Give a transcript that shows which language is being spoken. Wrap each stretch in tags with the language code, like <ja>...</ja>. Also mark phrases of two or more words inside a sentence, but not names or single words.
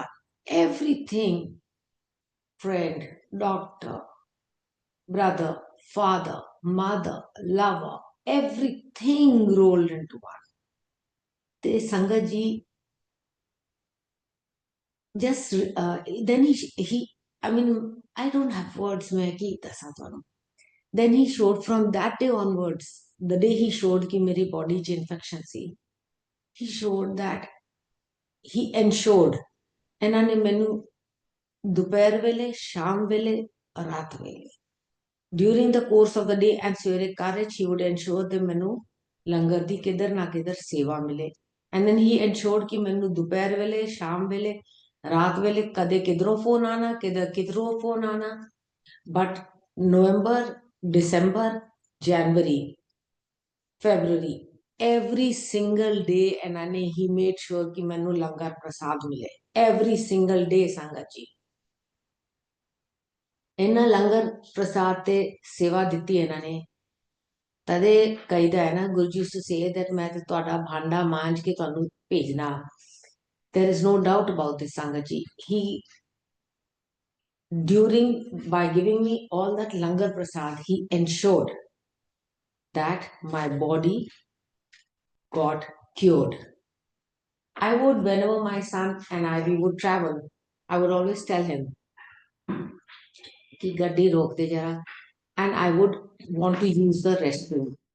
<en>Everything, friend, doctor, brother, father, mother, lover, everything rolled into one. The Sangatji just then he I mean I don't have words</en> <pa>ਮੈਂ ਕਿ ਦੱਸਾਂ ਤੁਹਾਨੂੰ.</pa> <en>Then he showed from that day onwards, the day he showed</en> <pa>कि मेरी body च infection ਸੀ,</pa> <en>he showed that he ensured</en> <pa>ਇਹਨਾਂ ਨੇ ਮੈਨੂੰ ਦੁਪਹਿਰ ਵੇਲੇ, ਸ਼ਾਮ ਵੇਲੇ, ਰਾਤ ਵੇਲੇ,</pa> <en>during the course of the day and</en> <pa>ਸਵੇਰੇ ਘਰ</pa> <en>he would ensure that</en> <pa>ਮੈਨੂੰ ਲੰਗਰ ਦੀ ਕਿਧਰ ਨਾ ਕਿਧਰ ਸੇਵਾ ਮਿਲੇ.</pa> <en>And then he ensured</en> <pa>ਕਿ ਮੈਨੂੰ ਦੁਪਹਿਰ ਵੇਲੇ, ਸ਼ਾਮ ਵੇਲੇ, ਰਾਤ ਵੇਲੇ ਕਦੇ ਕਿਧਰੋਂ ਫੋਨ ਆਣਾ, ਕਿਧਰੋਂ ਫੋਨ ਆਣਾ.</pa> <en>But November, December, January, February, every single day</en> <pa>ਇਹਨਾਂ ਨੇ</pa> <en>he made sure</en> <pa>ਕਿ ਮੈਨੂੰ ਲੰਗਰ ਪ੍ਰਸਾਦ ਮਿਲੇ.</pa> <en>Every single day,</en> <pa>ਸੰਗਤ ਜੀ. ਇਹਨਾਂ ਲੰਗਰ ਪ੍ਰਸਾਦ ਤੇ ਸੇਵਾ ਦਿੱਤੀ ਇਹਨਾਂ ਨੇ. ਤਦੇ ਕਹੀਦਾ ਹੈ ਨਾ, ਗੁਰੂ ਜੀ</pa> <en>used to say that</en> <pa>ਮੈਂ ਤੇ ਤੁਹਾਡਾ ਭਾਂਡਾ ਮਾਂਜ ਕੇ ਤੁਹਾਨੂੰ ਭੇਜਣਾ.</pa> <en>There is no doubt about this, Sangaji. By giving me all that</en> <pa>ਲੰਗਰ ਪ੍ਰਸਾਦ,</pa> <en>he ensured that my body got cured. I would, whenever my son and we would travel, I would always tell him,</en> <pa>ਕਿ ਗੱਡੀ ਰੋਕ ਦੇ ਜ਼ਰਾ,</pa> <en>and I would want to use the restroom.</en>